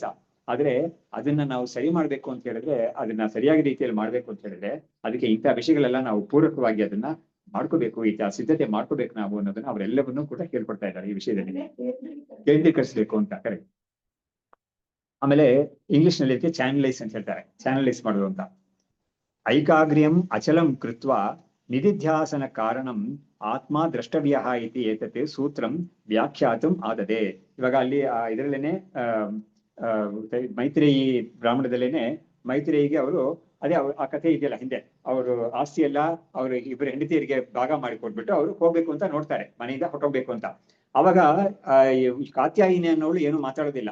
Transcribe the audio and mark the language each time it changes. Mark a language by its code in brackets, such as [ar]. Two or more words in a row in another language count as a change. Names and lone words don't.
[kn] ಆದ್ರೆ ಅದನ್ನ ನಾವು ಸರಿ ಮಾಡ್ಬೇಕು ಅಂತ ಹೇಳಿದ್ರೆ, ಅದನ್ನ ಸರಿಯಾದ ರೀತಿಯಲ್ಲಿ ಮಾಡ್ಬೇಕು ಅಂತ ಹೇಳಿದ್ರೆ ಅದಕ್ಕೆ ಇಂಥ ವಿಷಯಗಳೆಲ್ಲ ನಾವು ಪೂರಕವಾಗಿ ಅದನ್ನ ಮಾಡ್ಕೋಬೇಕು, ಈ ಸಿದ್ಧತೆ ಮಾಡ್ಕೋಬೇಕು ನಾವು ಅನ್ನೋದನ್ನ ಅವರೆಲ್ಲವನ್ನೂ ಕೂಡ ಹೇಳ್ಕೊಡ್ತಾ ಇದ್ದಾರೆ ಈ ವಿಷಯದಲ್ಲಿ. ಕೇಂದ್ರೀಕರಿಸಬೇಕು ಅಂತ. ಕರೆಕ್ಟ್. ಆಮೇಲೆ ಇಂಗ್ಲಿಷ್ ನಲ್ಲಿ ಇದಕ್ಕೆ ಚಾನಲೈಸ್ ಅಂತ ಹೇಳ್ತಾರೆ, ಚಾನಲೈಸ್ ಮಾಡೋದು ಅಂತ. [sa] ಐಕಾಗ್ರ್ಯಂ ಅಚಲಂ ಕೃತ್ವ ನಿಧಿಧ್ಯಾಸನ ಕಾರಣಂ ಆತ್ಮ ದ್ರಷ್ಟವ್ಯ ಇತಿ ಏತತ್ ಸೂತ್ರಂ ವ್ಯಾಖ್ಯಾತಂ ಆದದೆ. [kn] ಇವಾಗ ಅಲ್ಲಿ ಇದರಲ್ಲೇನೆ ಮೈತ್ರೇಯಿ ಬ್ರಾಹ್ಮಣದಲ್ಲೇನೆ ಮೈತ್ರೇಯಿಗೆ ಅವರು ಅದೇ ಆ ಕಥೆ ಇದೆಯಲ್ಲ ಹಿಂದೆ, ಅವರು ಆಸ್ತಿ ಎಲ್ಲ ಅವರು ಇಬ್ಬರು ಹೆಂಡತಿಯರಿಗೆ ಭಾಗ ಮಾಡಿಕೊಟ್ಬಿಟ್ಟು ಅವರು ಹೋಗ್ಬೇಕು ಅಂತ ನೋಡ್ತಾರೆ, ಮನೆಯಿಂದ ಹೊಟ್ಟೋಗ್ಬೇಕು ಅಂತ. ಅವಾಗ ಕಾತ್ಯಾಯಿನಿ ಅನ್ನೋಳು ಏನು ಮಾತಾಡೋದಿಲ್ಲ.